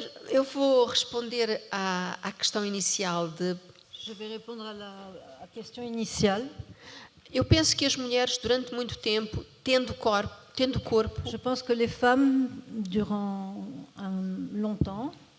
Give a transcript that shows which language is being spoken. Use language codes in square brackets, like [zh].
[pt] Eu vou responder à questão inicial de... [fr] Je vais répondre à la question initiale. [pt] Eu penso que as mulheres, durante muito tempo, tendo corpo... [fr] Je pense que les femmes, durant longtemps,